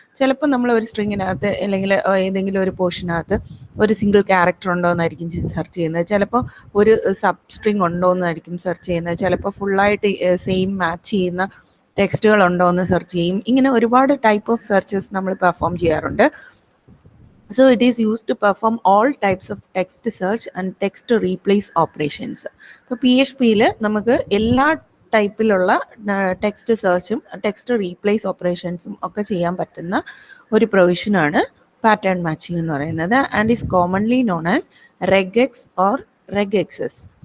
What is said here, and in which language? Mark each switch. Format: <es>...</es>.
<ml>ചിലപ്പോൾ നമ്മൾ ഒരു സ്ട്രിങ്ങിനകത്ത് അല്ലെങ്കിൽ ഏതെങ്കിലും ഒരു പോർഷനകത്ത് ഒരു സിംഗിൾ ക്യാരക്ടർ ഉണ്ടോ എന്നായിരിക്കും സെർച്ച് ചെയ്യുന്നത്. ചിലപ്പോൾ ഒരു സബ് സ്ട്രിങ് ഉണ്ടോ എന്നായിരിക്കും സെർച്ച് ചെയ്യുന്നത്. ചിലപ്പോൾ ഫുള്ളായിട്ട് സെയിം മാച്ച് ചെയ്യുന്ന ടെക്സ്റ്റുകൾ ഉണ്ടോ എന്ന് സെർച്ച് ചെയ്യും. ഇങ്ങനെ ഒരുപാട് ടൈപ്പ് ഓഫ് സെർച്ചസ് നമ്മൾ പെർഫോം ചെയ്യാറുണ്ട്.</ml> <en>So it is used to perform all types of text search and text replace operations.</en> <ml>ഇപ്പോൾ പി എച്ച് പിയിൽ നമുക്ക് എല്ലാ ടൈപ്പിലുള്ള ടെക്സ്റ്റ് സെർച്ചും ടെക്സ്റ്റ് റീപ്ലേസ് ഓപ്പറേഷൻസും ഒക്കെ ചെയ്യാൻ പറ്റുന്ന ഒരു പ്രൊവിഷനാണ് പാറ്റേൺ മാച്ചിങ് എന്ന് പറയുന്നത്.</ml> <en>And is commonly known as regex or regexes.</en>